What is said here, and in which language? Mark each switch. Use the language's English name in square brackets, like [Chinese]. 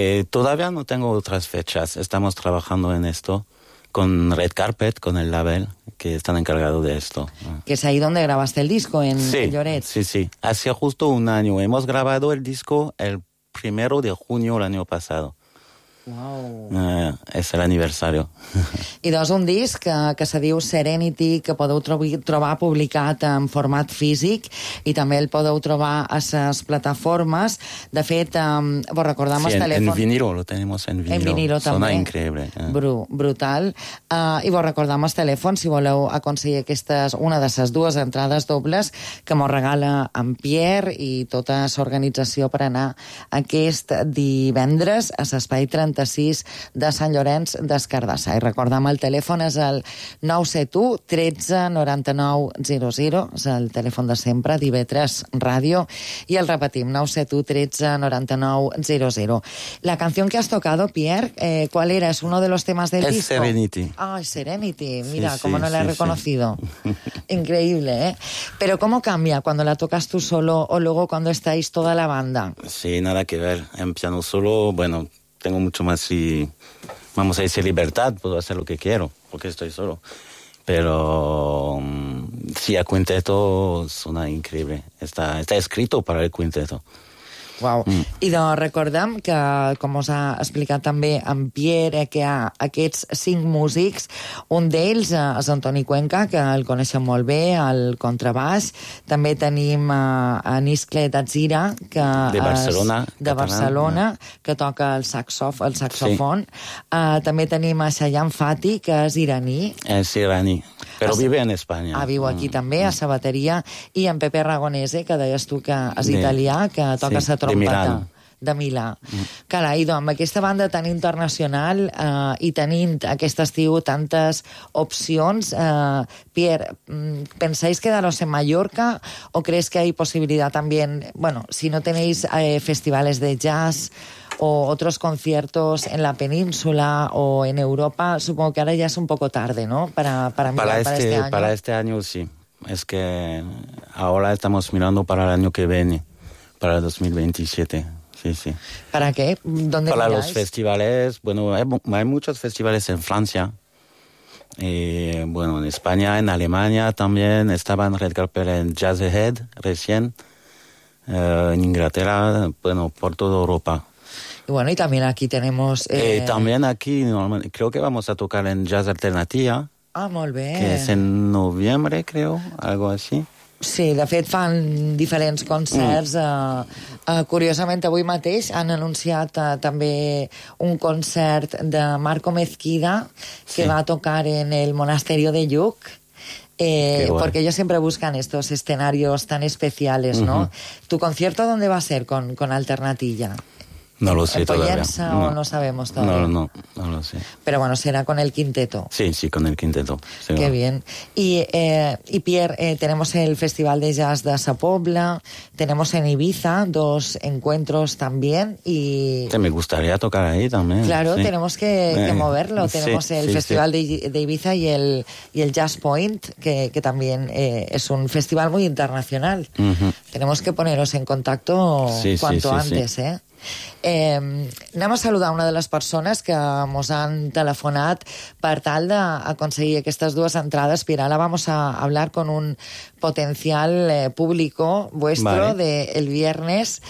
[Spanish] Todavía no tengo otras fechas. Estamos trabajando en esto. Con Red Carpet, con el label, que están encargados de esto. Que es ahí donde grabaste el disco, en Lloret. Sí. Hacía justo un año. Hemos grabado el disco el 1 de junio el año pasado. Wow. Es el aniversario. [Catalan] I doncs un disc que se diu Serenity, que podeu trobar publicat en format físic i també el podeu trobar a les plataformes. De fet, vos recordem sí, el telèfon... [Spanish] En vinilo, lo tenemos en vinilo. [Catalan] En vinilo també. Sona increïble. Brutal. I vos recordem el telèfon si voleu aconseguir aquestes, una de les dues entrades dobles que mos regala en Pierre i tota l'organització per anar aquest divendres a l'Espai 36 de Sant Llorenç d'Escardassà. I recordem, el telèfon és el 971-13-99-00, és el telèfon de sempre, d'IB3 Ràdio, i el repetim, 971-13-99-00. [Spanish] La canción que has tocado, Pierre, ¿cuál era? ¿Es uno de los temas del disco? Es Serenity. Ah, Serenity. Mira, sí, cómo no la he reconocido. Increíble, ¿eh? Pero ¿cómo cambia cuando la tocas tú solo o luego cuando estáis toda la banda? Sí, nada que ver. En piano solo, bueno... Tengo mucho más, y vamos a decir, libertad, puedo hacer lo que quiero, porque estoy solo. Pero sí, a quinteto suena increíble. Está escrito para el quinteto. Wow. [Catalan] I doncs recordem que, com us ha explicat també en Pierre, que hi ha aquests cinc músics, un d'ells és en Toni Cuenca, que el coneixem molt bé, el contrabaix. També tenim en Iscle Datzira, que de Barcelona, que toca el saxofon. Sí. També tenim a Shayan Fati, que és iraní. És iraní. Però vive en Espanya. Ah, viu aquí també, a Sabateria, i en Pepe Aragonese, que deies tu que és italià, que toca sa trompeta. De De Milà. Carai, doncs, amb aquesta banda tan internacional i tenint aquest estiu tantes opcions, Pierre, [Spanish] pensais quedaros en Mallorca [Catalan] o creus que hi ha possibilitat també, bueno, [Spanish] si no teneis festivals [Catalan] de jazz o altres conciertos en la península o en Europa, [Spanish] supongo que [Catalan] ara ja és un poco tarde, no? [Spanish] Para mirar este año. Para este año, sí. Es que ahora estamos mirando para el año que viene, para el 2027. Sí. ¿Para qué? ¿Dónde para los festivales? Bueno, hay muchos festivales en Francia. Bueno, en España, en Alemania también. Estaban Red Carpet en Jazz Ahead recién. En Inglaterra, bueno, por toda Europa. Y bueno, y también aquí tenemos... También aquí, normalmente, creo que vamos a tocar en Jazz Alternativa. Ah, muy bien. Que es en noviembre, creo, algo así. [Catalan] Sí, de fet, fan diferents concerts. Curiosament, avui mateix han anunciat també un concert de Marco Mezquida, que va tocar en el Monasterio de Lluc. [Spanish] Porque ellos siempre buscan estos escenarios tan especiales, ¿no? ¿Tu concierto dónde va a ser con Alternatilla? No lo sé todavía. ¿En Poyensa o no sabemos todavía? No lo sé. Pero bueno, será con el quinteto. Sí, con el quinteto. Sí, qué bien. Y Pierre, tenemos el Festival de Jazz de Sa Pobla, tenemos en Ibiza dos encuentros también y... Que me gustaría tocar ahí también. Claro, sí. Tenemos que moverlo. Tenemos el Festival de Ibiza y el Jazz Point, que también es un festival muy internacional. Tenemos que poneros en contacto cuanto antes. [Catalan] Anem a saludar una de les persones que ens han telefonat per tal d'aconseguir aquestes dues entrades. [Spanish] Mira, ara vamos a hablar con un potencial público vuestro del viernes.